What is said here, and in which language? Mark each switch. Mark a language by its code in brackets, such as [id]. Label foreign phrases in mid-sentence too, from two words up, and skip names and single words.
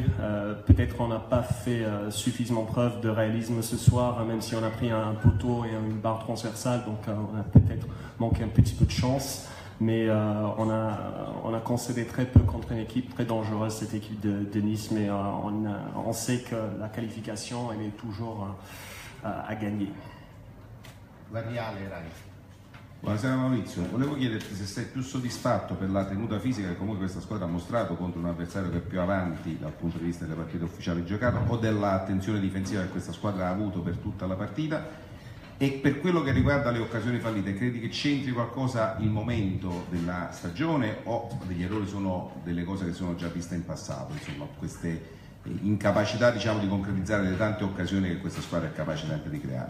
[fr] Peut-être qu'on n'a pas fait suffisamment preuve de réalisme ce soir, même si on a pris un poteau et une barre transversale, donc on a peut-être manqué un petit peu de chance. Mais on a concédé très peu contre une équipe très dangereuse, cette équipe de Nice, mais on sait que la qualification elle est toujours à gagner. [it] Buonasera Maurizio, volevo chiederti se sei più soddisfatto per la tenuta fisica che comunque questa squadra ha mostrato contro un avversario che è più avanti dal punto di vista delle partite ufficiali giocate, o dell'attenzione difensiva che questa squadra ha avuto per tutta la partita. E per quello che riguarda le occasioni fallite, credi che c'entri qualcosa il momento della stagione, o degli errori sono delle cose che sono già viste in passato, insomma, queste incapacità, diciamo, di concretizzare le tante occasioni che questa squadra è capace sempre di creare?